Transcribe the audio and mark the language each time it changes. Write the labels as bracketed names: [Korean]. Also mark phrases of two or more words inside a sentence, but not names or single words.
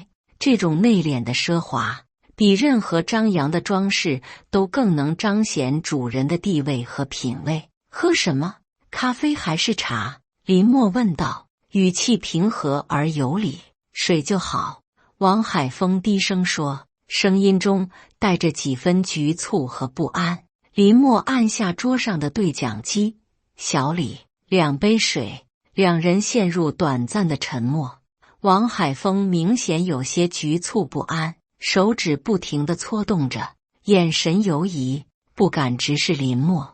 [Chinese] 這種內斂的奢華，比任何張揚的裝飾都更能彰顯主人的地位和品味。喝什麼？咖啡還是茶？林默問道，語氣平和而有禮。水就好。王海峰低聲說，聲音中帶着幾分局促和不安。林默按下桌上的对讲機，小李，2杯水。两人陷入短暫的沉默。王海峰明顯有些局促不安，手指不停地搓動着，眼神游移，不敢直視林默。